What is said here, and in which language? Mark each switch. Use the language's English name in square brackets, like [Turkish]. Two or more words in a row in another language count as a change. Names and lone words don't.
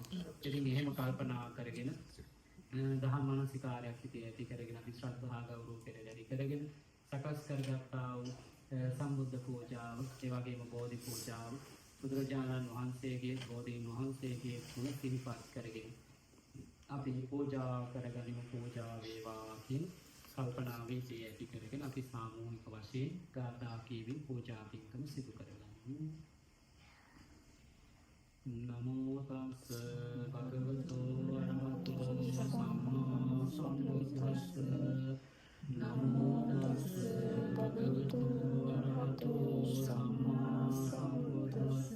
[Sinhala] ඉතින් එහෙම කල්පනා කරගෙන දහම් මානසිකාරයක් සිටී ඇති කරගෙන අපි ශ්‍රද්ධා ගෞරව පෙරදරි කරගෙන සකස් කරගත්තා වූ සම්බුද්ධ පූජාව, ඒ වගේම බෝධි පූජාව, බුදුරජාණන් වහන්සේගේ බෝධීන් වහන්සේගේ ගුණ සිහිපත් කරගෙන අපි පූජා කරගනිමු. පූජා වේවා කියන කල්පනාවේ ඇති කරගෙන අපි සාමූහික වශයෙන් ගාථා කියමින් පූජා පින්කම සිදු කරගනිමු. [Pali] නමෝ තස්ස භගවතු අරහතෝ සම්මා සම්බුද්දස්ස. නමෝ තස්ස භගවතු අරහතෝ සම්මා සම්බුද්දස්ස.